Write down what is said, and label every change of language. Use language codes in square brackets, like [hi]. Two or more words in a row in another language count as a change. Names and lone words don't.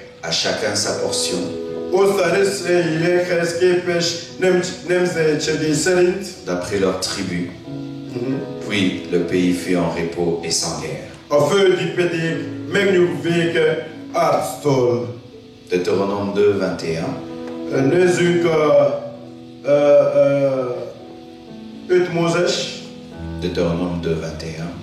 [fr] À chacun sa portion, [hu] oszta részeihez képest nemzetségei szerint, [fr] d'après leur tribu, Puis le pays fut en repos et sans guerre. Deutéronome 2, 21. Deutéronome 2, 21.